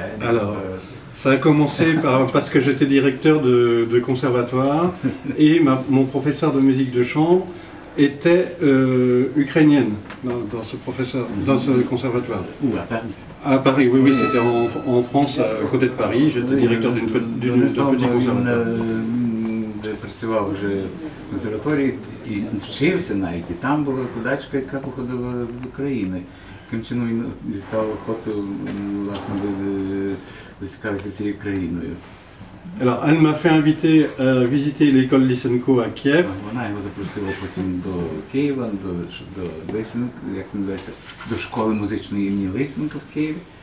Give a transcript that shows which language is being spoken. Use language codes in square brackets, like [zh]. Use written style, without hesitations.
[fr] Alors, ça a commencé parce que j'étais directeur de conservatoire et mon professeur de musique de chambre était ukrainienne dans ce conservatoire. Ou à Paris. À Paris, oui, c'était en France, à côté de Paris. J'étais directeur d'un petit conservatoire. [uk] Де працював вже в консерваторії і вчився навіть, і там була викладачка, яка походила з України. Таким чином він дістав охоту, власне, зацікавитися цією країною. [fr] Alors, elle m'a fait inviter à visiter l'école Lysenko à Kiev. [uk] Вона його запросила потім до Києва, до Лисенка, як це називається, до школи музичної імені Лисенка в Києві.